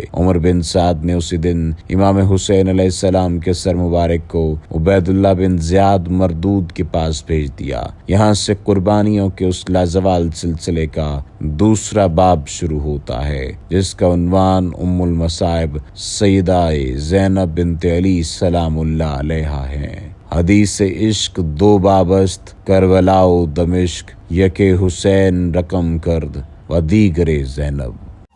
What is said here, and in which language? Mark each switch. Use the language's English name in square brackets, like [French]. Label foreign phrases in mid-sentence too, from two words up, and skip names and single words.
[Urdu] عمر بن سعد نے اسی دن امام حسین [Arabic] علیہ السلام [Urdu] کے سر مبارک کو عبید اللہ بن زیاد مردود کے پاس بھیج دیا۔ یہاں سے قربانیوں کے اس لازوال سلسلے کا دوسرا باب شروع ہوتا ہے، جس کا عنوان ام المصائب سیدہ زینب بنت علی [Arabic] سلام اللہ علیہا [Urdu] ہے۔ [Persian] حدیث عشق 2 بابست، کربلا و دمشق، یک حسین رقم کرد و دیگر زینب۔